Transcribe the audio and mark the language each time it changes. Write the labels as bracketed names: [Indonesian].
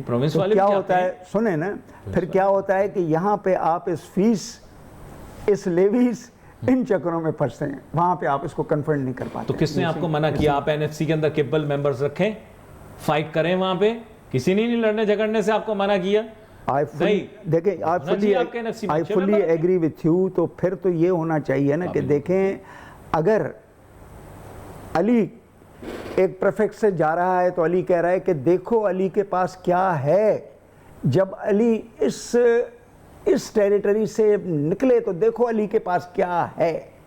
[Urdu] تو کیا ہوتا ہے, سنیں نا, پھر کیا ہوتا ہے کہ یہاں پہ آپ اس فیس, اس لیویز, ان چکروں میں پھنستے ہیں, وہاں پہ آپ اس کو کنفرم نہیں کر پاتے. تو کس نے آپ کو منع کیا آپ این ایف سی کے اندر کیپبل ممبرز رکھیں, فائٹ کریں وہاں پہ؟ کسی نے نہیں لڑنے جھگڑنے سے آپ کو منع کیا. [English] دیکھیں I fully agree with you. [Urdu] تو پھر تو یہ ہونا چاہیے نا کہ دیکھیں, اگر علی ایک پریفیکٹ سے جا رہا ہے تو علی کہہ رہا ہے کہ دیکھو علی کے پاس کیا ہے, جب علی اس ٹیریٹری سے نکلے تو دیکھو علی کے پاس کیا ہے.